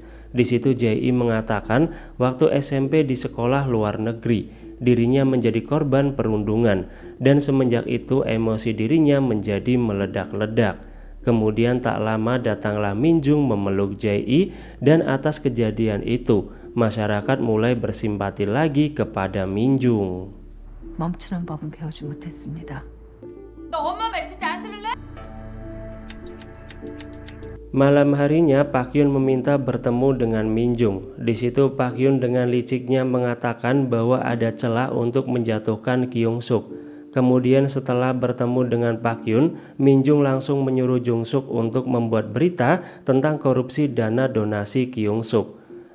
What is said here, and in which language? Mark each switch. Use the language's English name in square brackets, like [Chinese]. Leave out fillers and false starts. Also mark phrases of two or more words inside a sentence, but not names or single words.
[Indonesian] Di situ Jae-i mengatakan waktu SMP di sekolah luar negeri dirinya menjadi korban perundungan dan semenjak itu emosi dirinya menjadi meledak-ledak. Kemudian tak lama datanglah Minjung memeluk Jae-i dan atas kejadian itu masyarakat mulai bersimpati lagi kepada Minjung. [Korean] 멈추는 법은 배우지 못했습니다. 너 엄마 말 진짜 안 들을래? [Indonesian] Malam harinya Pak Hyun meminta bertemu dengan Minjung. Di situ Pak Hyun dengan liciknya mengatakan bahwa ada celah untuk menjatuhkan Kyung-suk. Kemudian setelah bertemu dengan Pak Hyun, Minjung langsung menyuruh Jung-suk untuk membuat berita tentang korupsi dana donasi Kyung-suk.